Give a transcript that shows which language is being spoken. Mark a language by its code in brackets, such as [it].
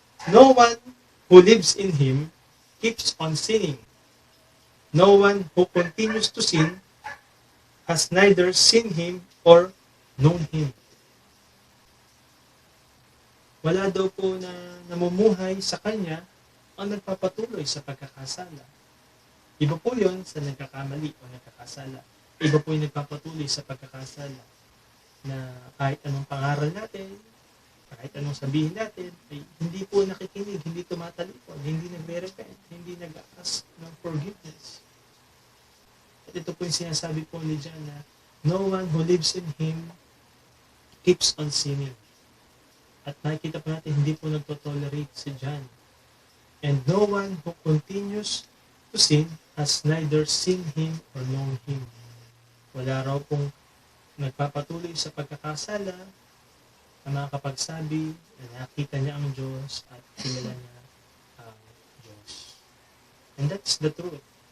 [en] No one who lives in Him keeps on sinning. No one who continues to sin has neither seen Him or known Him. [tl] Wala daw po na namumuhay sa Kanya ang nagpapatuloy sa pagkakasala. Iba po yun sa nagkakamali o nagkakasala. Iba po yung nagpapatuloy sa pagkakasala na kahit anong pangaral natin, kahit anong sabihin natin, ay hindi po nakikinig, hindi tumatalikod, hindi nagre-repent, hindi nag-ask ng forgiveness. At ito po yung sinasabi po ni John na [en] no one who lives in Him keeps on sinning. [tl] At nakikita po natin, hindi po nagtotolerate si John. [en] And no one who continues to sin has neither seen Him or known Him. [tl] Wala raw pong nagpapatuloy sa pagkakasala na makakapagsabi na nakita niya ang Diyos at kilala niya ang Diyos. [en] And that's the truth.